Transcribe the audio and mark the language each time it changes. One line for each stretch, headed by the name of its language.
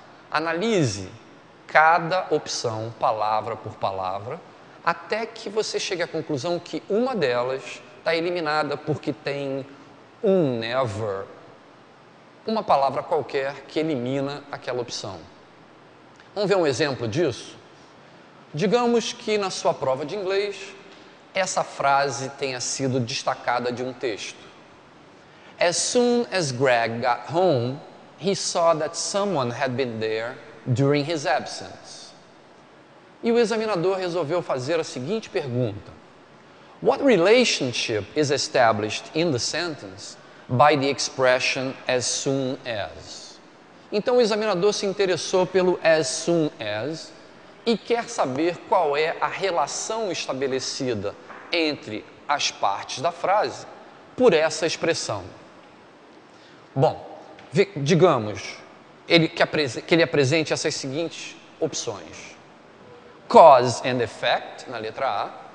Portuguese: Analise cada opção, palavra por palavra, até que você chegue à conclusão que uma delas está eliminada porque tem um never, uma palavra qualquer que elimina aquela opção. Vamos ver um exemplo disso? Digamos que na sua prova de inglês, essa frase tenha sido destacada de um texto.
English: As soon as Greg got home, he saw that someone had been there during his absence.
Portuguese: E o examinador resolveu fazer a seguinte pergunta:
English: What relationship is established in the sentence by the expression as soon as?
Portuguese: Então o examinador se interessou pelo as soon as e quer saber qual é a relação estabelecida entre as partes da frase por essa expressão. Bom, digamos que ele apresente essas seguintes opções:
English: cause and effect,
Portuguese: na letra A,